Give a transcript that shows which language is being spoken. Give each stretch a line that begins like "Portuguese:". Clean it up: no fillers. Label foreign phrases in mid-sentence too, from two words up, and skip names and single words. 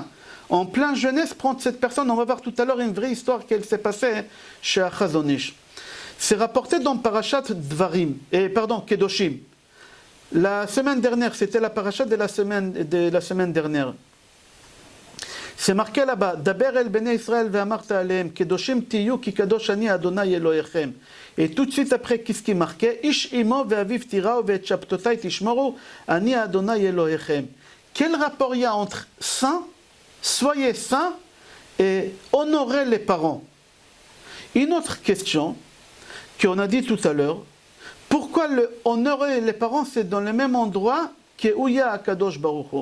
French: En pleine jeunesse, prendre cette personne. On va voir tout à l'heure une vraie histoire qui s'est passée chez Chazon Ish. C'est rapporté dans Parashat Dvarim, Kedoshim. La semaine dernière, c'était la parashat de la semaine dernière. C'est marqué là-bas,
Hebrew: דבר אל בני ישראל ואמרת אלהם, קדשים תהיו כי קדוש אני ה' אלהיכם.
French: Et tout de suite après, qu'est-ce qui est marqué?
Hebrew: איש אמו ואביו תיראו ואת שבתתי תשמרו אני ה' אלהיכם.
French: Quel rapport il y a entre saint, soyez saints, et honorer les parents? Une autre question qu'on a dit tout à l'heure, pourquoi honorer les parents, c'est dans le même endroit que où il y a
Hebrew: הקדוש ברוך הוא?